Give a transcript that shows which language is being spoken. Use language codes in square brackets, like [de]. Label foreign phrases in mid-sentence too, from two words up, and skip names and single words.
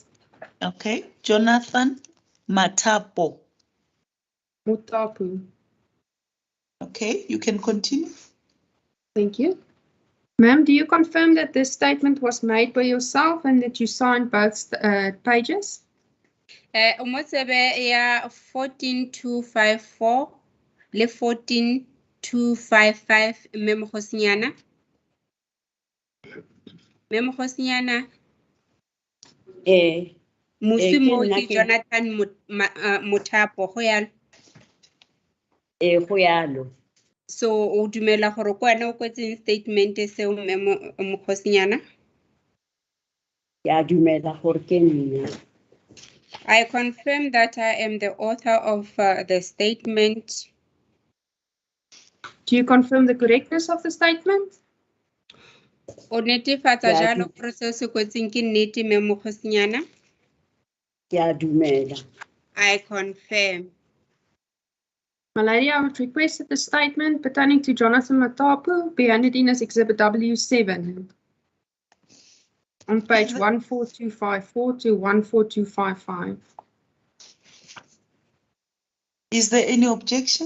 [en] Okay, Jonathan Matapo. Mutapu. Okay, you can continue. Thank you. Ma'am, do you confirm that this statement was made by yourself and that you signed both pages? [tn] Umotsebe ya 14254 le 14255 Memo Khosinyana. Memo Khosinyana. Musimo ke Jonathan Mutapo go yalo. Go yalo. So o dumela gore ko wena o kwetseng statement seo Memo Khosinyana? Ya dumela gore ke nna. [en] I confirm that I am the author of the statement. Do you confirm the correctness of the statement? [tn] O netefatsa jalo gore seo se kwetseng ke nnete Memo Khosinyana? Ya dumela. [en] I confirm. My lady, I would request that the statement pertaining to Jonathan Matapu be handed in as Exhibit W7 on page 14254 to 14255. Is there any objection?